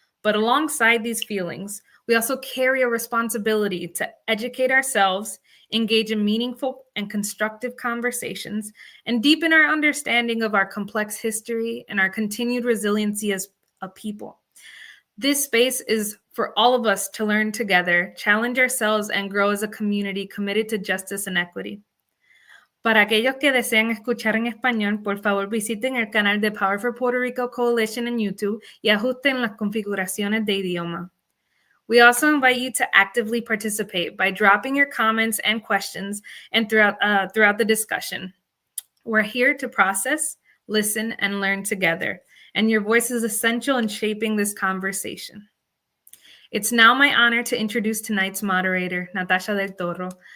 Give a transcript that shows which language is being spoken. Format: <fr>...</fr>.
<en>But alongside these feelings, we also carry a responsibility to educate ourselves, engage in meaningful and constructive conversations, and deepen our understanding of our complex history and our continued resiliency as a people. This space is for all of us to learn together, challenge ourselves, and grow as a community committed to justice and equity.</en> <es>Para aquellos que desean escuchar en español, por favor visiten el canal de Power for Puerto Rico Coalition en YouTube y ajusten las configuraciones de idioma.</es> <en>We also invite you to actively participate by dropping your comments and questions and throughout the discussion. We're here to process, listen, and learn together, and your voice is essential in shaping this conversation. It's now my honor to introduce tonight's moderator, Natasha del Toro.</en>